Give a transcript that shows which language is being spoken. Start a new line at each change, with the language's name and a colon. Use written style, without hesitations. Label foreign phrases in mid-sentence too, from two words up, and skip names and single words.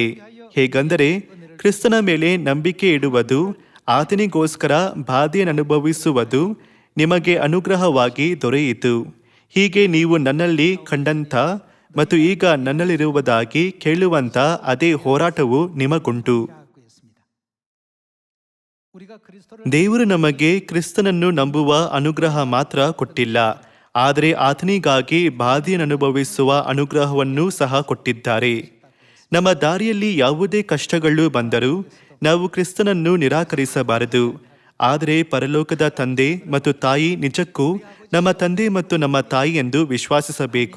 Kannada: ಹೇಗೆಂದರೆ ಕ್ರಿಸ್ತನ ಮೇಲೆ ನಂಬಿಕೆ ಇಡುವುದು, ಆತನಿಗೋಸ್ಕರ ಬಾಧೆಯನ್ನನುಭವಿಸುವುದು ನಿಮಗೆ ಅನುಗ್ರಹವಾಗಿ ದೊರೆಯಿತು. ಹೀಗೆ ನೀವು ನನ್ನಲ್ಲಿ ಕಂಡಂಥ ಮತ್ತು ಈಗ ನನ್ನಲ್ಲಿರುವುದಾಗಿ ಕೇಳುವಂಥ ಅದೇ ಹೋರಾಟವು ನಿಮಗುಂಟು.
Korean: 하고 있습니다. 우리가 그리스도를
Kannada: ದೇವರು ನಮಗೆ ಕ್ರಿಸ್ತನನ್ನು ನಂಬುವ ಅನುಗ್ರಹ ಮಾತ್ರ ಕೊಟ್ಟಿಲ್ಲ, ಆದರೆ ಆತನಿಗಾಗಿ ಬಾಧೆಯನ್ನನುಭವಿಸುವ ಅನುಗ್ರಹವನ್ನೂ ಸಹ ಕೊಟ್ಟಿದ್ದಾರೆ. ನಮ್ಮ ದಾರಿಯಲ್ಲಿ ಯಾವುದೇ ಕಷ್ಟಗಳು ಬಂದರೂ ನಾವು ಕ್ರಿಸ್ತನನ್ನು ನಿರಾಕರಿಸಬಾರದು. ಆದರೆ ಪರಲೋಕದ ತಂದೆ ಮತ್ತು ತಾಯಿ ನಿಜಕ್ಕೂ ನಮ್ಮ ತಂದೆ ಮತ್ತು ನಮ್ಮ ತಾಯಿ ಎಂದು ವಿಶ್ವಾಸಿಸಬೇಕು.